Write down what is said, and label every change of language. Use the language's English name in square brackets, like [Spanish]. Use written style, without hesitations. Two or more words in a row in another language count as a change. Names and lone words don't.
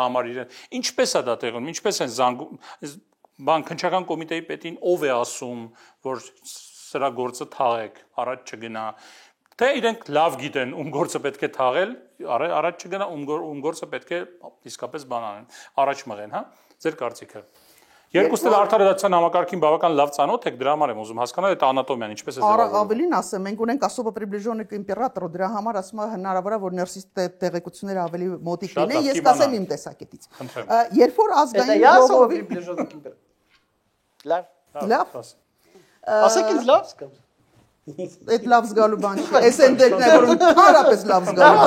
[Armenian] համար իրեն։ Ինչպես է դա տեղի ունենում, ինչպես են զանգում, քննչական կոմիտեի պետին ով է ասում, որ սրա գործը թաղեք, առաջ չգնա։ Թե իրենք լավ գիտեն, ում գործը պետք է թաղել, առաջ չգնա, ում գործը պետք է իսկապես բան անեն, առաջ մղեն, հա։ Ձեր կարծիքը։ Երկուսն էլ արդարադատության համակարգին բավական լավ ծանոթ եք, դրա համար եմ ուզում հասկանալ այդ անատոմիան ինչպես է ձևավորվում։ Ավելին ասեմ, մենք ունենք [Russian] особо приближенный к императору, [Armenian] դրա համար ասում եմ հնարավոր է որ ներսից տեղեկությունները ավելի մոտիկ լինեն, ես կասեմ իմ տեսակետից։ Երբ որ ազգային ժողովի Լավ։ Ասեք ինձ լավ զգամ։ Այդ լավ զգալու բան չի։ Այս էնդեկն է, որ ընդհանրապես լավ զգալու բան